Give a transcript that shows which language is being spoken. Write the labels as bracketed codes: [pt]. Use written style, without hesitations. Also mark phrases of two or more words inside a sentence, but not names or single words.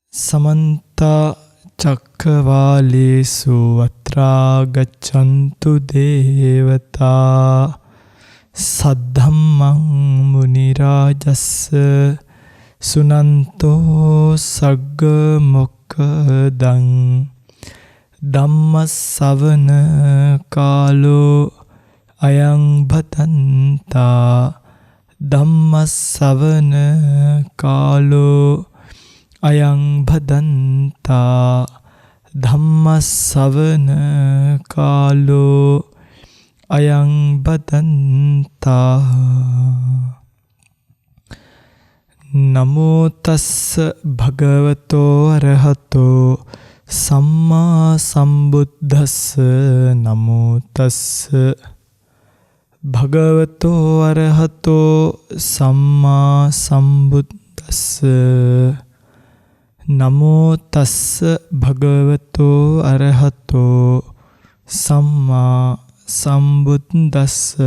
[pi] समन्त चक्रवालेषु अत्रा गच्छन्तु देवता सद्धम्मं मुनिराजस्स सुनन्तो सग्ग मोक्खदं ධම්මස්සවන කාලෝ අයං භදන්තා ධම්මස්සවන කාලෝ අයං භදන්තා ධම්මස්සවන කාලෝ අයං භදන්තා නමෝ තස්ස භගවතෝ අරහතෝ සම්මා සම්බුද්දස්ස නමෝ තස්ස භගවතෝ අරහතෝ සම්මා සම්බුද්දස්ස නමෝ තස්ස භගවතෝ අරහතෝ සම්මා සම්බුද්දස්ස